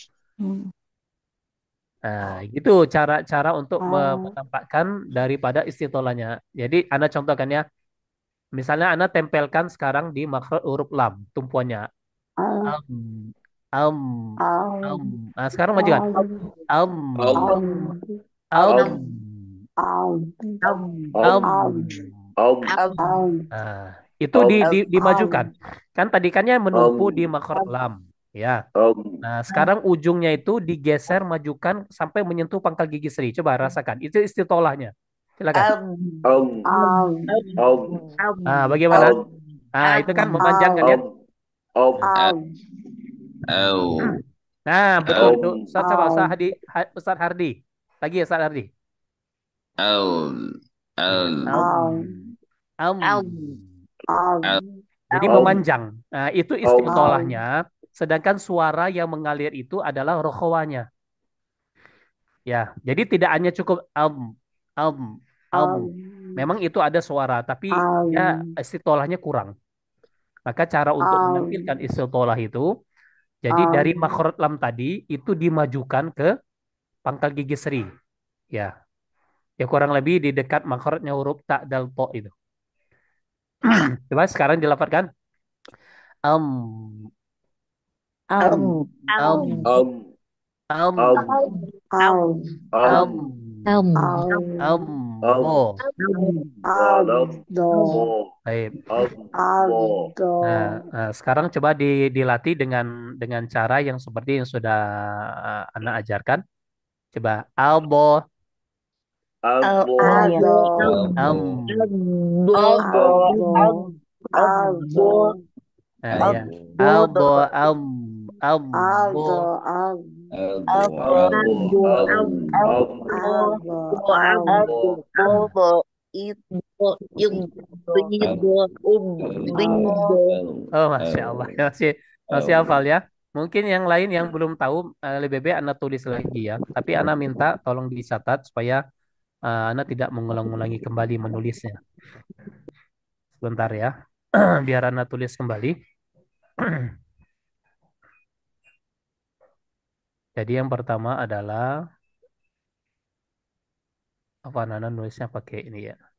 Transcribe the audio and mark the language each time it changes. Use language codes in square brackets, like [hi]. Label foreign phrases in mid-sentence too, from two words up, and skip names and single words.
[id] Nah, gitu cara-cara untuk menampakkan daripada istitolahnya. Jadi, Anda contohkan ya. Misalnya Anda tempelkan sekarang di makhraj huruf lam, tumpuannya. Am, am, am. Nah, sekarang majukan. Am, om, am, om, am. om, om, Nah, itu om, dimajukan. Kan tadi kannya menumpu di om, makhraj lam. Ya. om, Nah, sekarang ujungnya itu digeser, majukan sampai menyentuh pangkal gigi seri. Coba rasakan. Itu istitolahnya. Silakan. om, om, Ah, bagaimana? om, Ah, itu kan memanjangkan ya. om, au, Nah, betul itu. om, Ustaz coba Ustaz Hardi. Lagi ya Ustaz Hardi. au, Iya. au, Am. au, Jadi om, memanjang. Nah, itu om, istitolahnya. Sedangkan suara yang mengalir itu adalah rokhawanya. Ya, jadi tidak hanya cukup am, am. Memang itu ada suara, tapi ya istitolahnya kurang. Maka cara untuk menampilkan istiqolah itu, jadi dari makhraj lam tadi itu dimajukan ke pangkal gigi seri. Ya, ya kurang lebih di dekat makhrajnya huruf ta dal to itu. Coba sekarang dilafalkan. Am, am, om, am, om, am, om, am, om, bo. walam, mo, Baik. om, mo, Nah, sekarang coba dilatih dengan cara yang seperti yang sudah Anda ajarkan. Coba albo, ambo, ambo, am. ambo, Nah, ya. ambo, Albo, am, bo. ambo, ambo, ambo, ambo, Oh, [ar] ما شاء الله. [id] Masih hafal ya. Mungkin yang lain yang belum tahu, lebih baik Anda tulis lagi ya. Tapi Anda minta tolong dicatat supaya Anda tidak mengulang-ulangi kembali menulisnya. Sebentar ya. Biar Anda tulis kembali. Jadi yang pertama adalah apa Nana nulisnya pakai ini ya.